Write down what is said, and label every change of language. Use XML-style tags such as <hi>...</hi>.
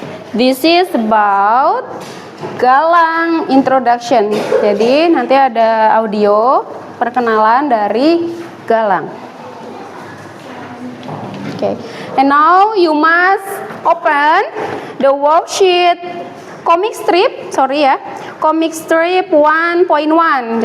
<en>This is about Galang introduction.</en> <id>Jadi nanti ada audio perkenalan dari Galang.</id> <en>Okay. And now you must open the worksheet comic strip, comic strip 1.1.</en>